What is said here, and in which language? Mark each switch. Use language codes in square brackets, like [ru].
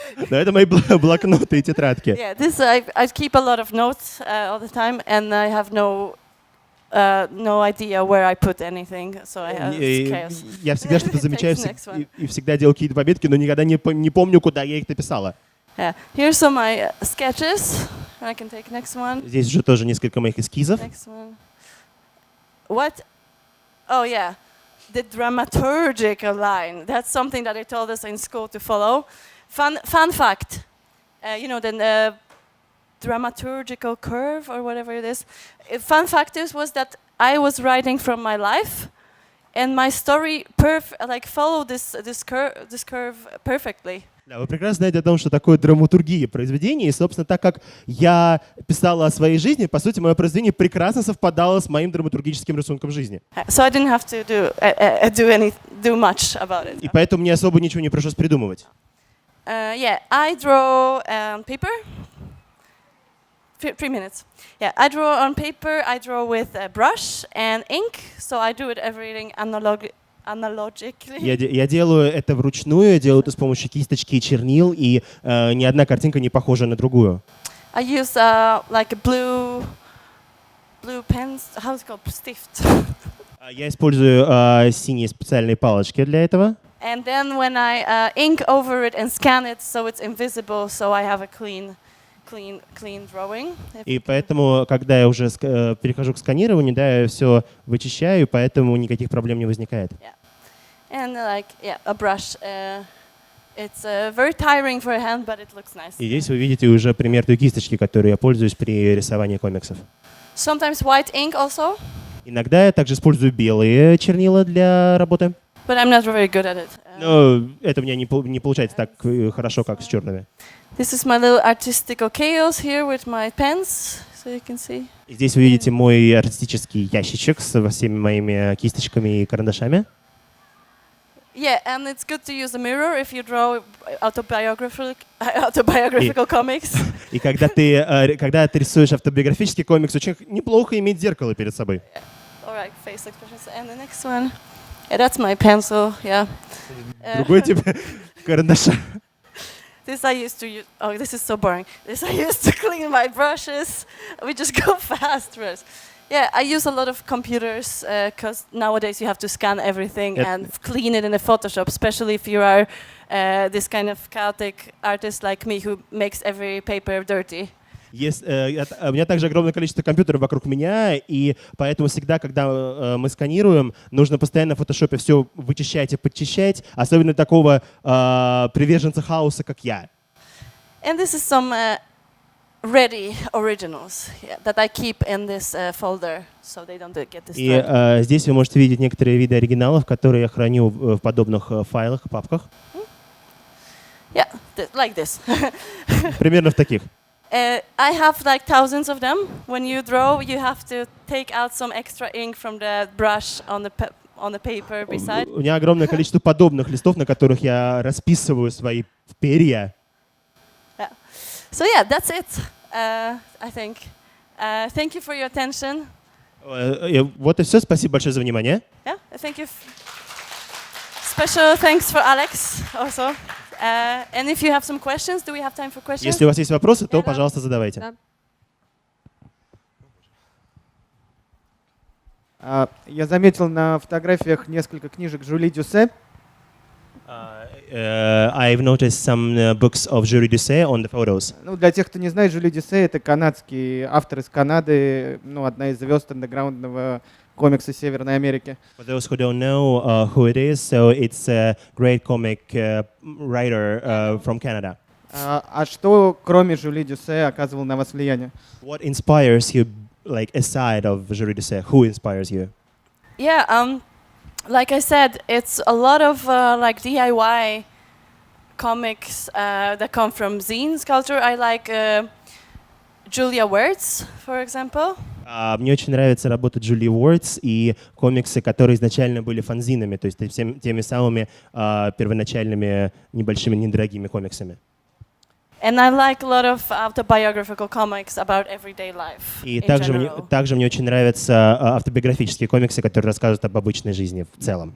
[ru] Да, это мои блокноты и тетрадки. [en] Yeah, this I keep a lot of notes all the time, and I have no idea where I put anything, so I have chaos. [ru] Я всегда что-то замечаю и всегда делаю какие-то пометки, но никогда не помню, куда я их написала. [en] Yeah, here's some of my sketches. I can take next one. [ru] Здесь уже тоже несколько моих эскизов. [en] Next one. What? Oh yeah, the dramaturgical line. That's something that they told us in school to follow. Fun fact. You know the dramaturgical curve or whatever it is. Fun fact was that I was writing from my life, and my story followed this curve perfectly. [ru] Да, вы прекрасно знаете о том, что такое драматургия произведения, и, собственно, так как я писала о своей жизни, по сути, мое произведение прекрасно совпадало с моим драматургическим рисунком жизни. [en] So I didn't have to do much about it. [ru] И поэтому мне особо ничего не пришлось придумывать. [en] Yeah, I draw on paper. 3 minutes. Yeah, I draw on paper. I draw with a brush and ink, so I do everything analogically. [ru] Я делаю это вручную, делаю это с помощью кисточки и чернил, и ни одна картинка не похожа на другую. [en] I use like a blue pens. How is it called? Stift. [ru] Я использую синие специальные палочки для этого. [en] And then when I ink over it and scan it, so it's invisible, so I have a clean drawing. [ru] И поэтому, когда я уже перехожу к сканированию, да, я все вычищаю, поэтому никаких проблем не возникает. [en] Yeah. And a brush. It's very tiring for a hand, but it looks nice. [ru] И здесь вы видите уже пример той кисточки, которой я пользуюсь при рисовании комиксов. [en] Sometimes white ink also. [ru] Иногда я также использую белые чернила для работы. [en] But I'm not very good at it. [ru] Но это у меня не получается так хорошо, как с черными. [en] This is my little artistical chaos here with my pens, so you can see. [ru] Здесь вы видите мой артистический ящичек со всеми моими кисточками и карандашами. [en] Yeah, and it's good to use a mirror if you draw autobiographical comics. [ru] И когда ты рисуешь автобиографический комикс, очень неплохо иметь зеркало перед собой. [en] All right, face expressions. And the next one. Yeah, that's my pencil. Yeah. [ru] Другой тип карандаша. [en] This I used to use. Oh, this is so boring. This I used to clean my brushes. We just go fast first. Yeah, I use a lot of computers because nowadays you have to scan everything and clean it in a Photoshop, especially if you are this kind of chaotic artist like me who makes every paper dirty. [ru] У меня также огромное количество компьютеров вокруг меня, и поэтому всегда, когда мы сканируем, нужно постоянно в фотошопе все вычищать и подчищать, особенно такого приверженца хаоса, как я. [en] And this is some ready originals that I keep in this folder, so they don't get destroyed. [ru] И здесь вы можете видеть некоторые виды оригиналов, которые я храню в подобных файлах, папках. [en] Yeah, like this. [ru] Примерно в таких. [en] I have like thousands of them. When you draw, you have to take out some extra ink from the brush on the paper beside. [ru] У меня огромное количество подобных листов, на которых я расписываю свои перья. [en] Yeah. So yeah, that's it. I think. Thank you for your attention. [ru] Вот и все. Спасибо большое за внимание. [en] Yeah, thank you. Special thanks for Alex also. And if you have some questions, do we have time for questions? [ru] Если у вас есть вопросы, то, пожалуйста, задавайте. Да. Я заметил на фотографиях несколько книжек Жюли Дюссе. [en] I've noticed some books of Julie Doucet on the photos. [ru] Ну, для тех, кто не знает, Жюли Дюссе — это канадский автор из Канады, ну, одна из звезд андеграундного комикса Северной Америки. [en] For those who don't know who it is, so it's a great comic writer from Canada. [ru] А что, кроме Жюли Дюссе, оказывало на вас влияние? [en] What inspires you, like aside of Julie Doucet? Who inspires you? Yeah, like I said, it's a lot of like DIY comics that come from zines culture. I like Julia Wertz, for example. [ru] Мне очень нравится работа Джулии Уортс и комиксы, которые изначально были фанзинами, то есть теми самыми первоначальными небольшими, недорогими комиксами. [en] And I like a lot of autobiographical comics about everyday life. [ru] И также мне очень нравятся автобиографические комиксы, которые рассказывают об обычной жизни в целом.